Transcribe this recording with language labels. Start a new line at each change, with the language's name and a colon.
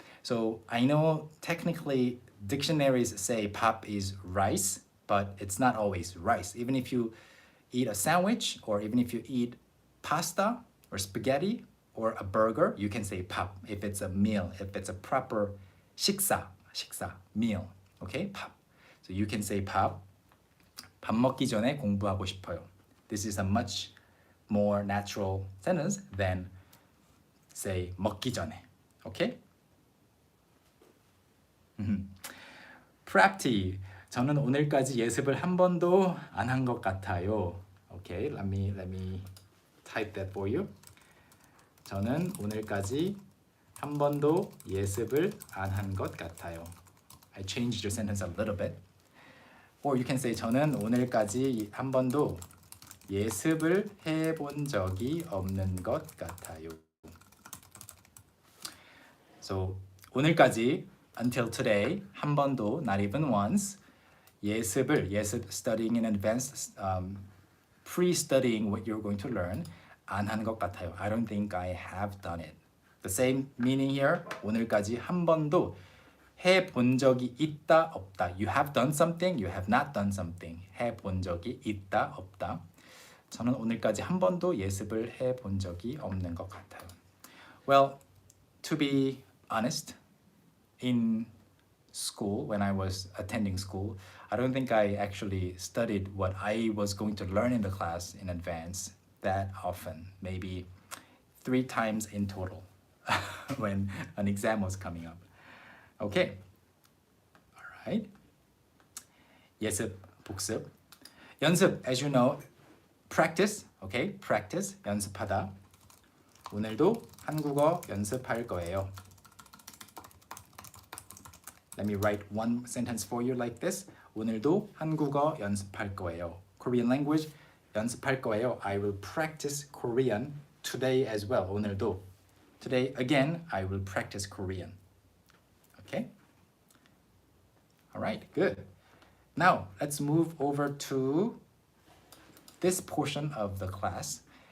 English: So I know technically dictionaries say 밥 is rice, but it's not always rice. Even if you eat a sandwich, or even if you eat pasta or spaghetti or a burger, you can say 밥 if it's a meal, if it's a proper 식사, meal.
Korean: Okay, 밥.
English: So you can say
Korean: 밥 먹기 전에 공부하고 싶어요.
English: This is a much more natural sentence than say
Korean: 먹기 전에.
English: Okay?
Korean: Practi, 저는 오늘까지 예습을 한 번도 안 한 것 같아요.
English: Okay, let me type that for you.
Korean: 저는 오늘까지 한 번도 예습을 안 한 것 같아요.
English: I changed your sentence a little bit. Or you can say
Korean: 저는 오늘까지 한 번도 예습을 해본 적이 없는 것 같아요.
English: So 오늘까지, until today, 한 번도, not even once, 예습, studying in advance, pre-studying what you're going to learn,
Korean: 안 한 것 같아요.
English: I don't think I have done it. The same meaning here,
Korean: 오늘까지 한 번도 해본 적이 있다, 없다.
English: You have done something, you have not done something.
Korean: 해본 적이 있다, 없다. 저는 오늘까지 한 번도 예습을 해본 적이 없는 것 같아요.
English: Well, to be honest, in school, when I was attending school, I don't think I actually studied what I was going to learn in the class in advance that often, maybe 3 times in total when an exam was coming up. Okay, all right. 예습, 복습. 연습, as you know, practice, okay? Practice, 연습하다.
Korean: 오늘도 한국어 연습할 거예요.
English: Let me write one sentence for you like this.
Korean: 오늘도 한국어 연습할 거예요.
English: Korean language
Korean: 연습할 거예요.
English: I will practice Korean today as well.
Korean: 오늘도.
English: Today again, I will practice Korean. Okay? All right, good. Now, let's move over to this portion of the class.